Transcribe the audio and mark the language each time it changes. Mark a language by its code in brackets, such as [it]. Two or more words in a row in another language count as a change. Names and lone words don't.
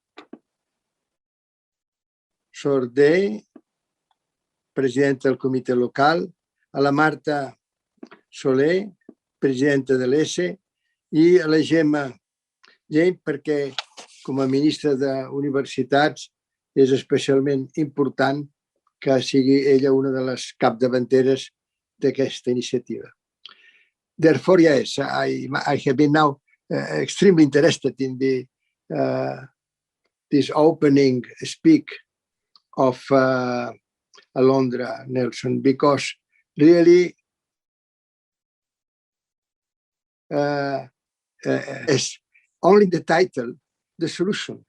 [ca] Sordé, presidenta del comitè local, a la Marta Soler, presidenta de l'ESE, i a la Gemma, perquè com a ministra d'Universitats és especialment important que sigui ella una de les capdavanteres d'aquesta iniciativa. [en] Therefore, yes, I have been now extremely interested in this opening speak of Alondra Nelson, because really is only the title, the solution.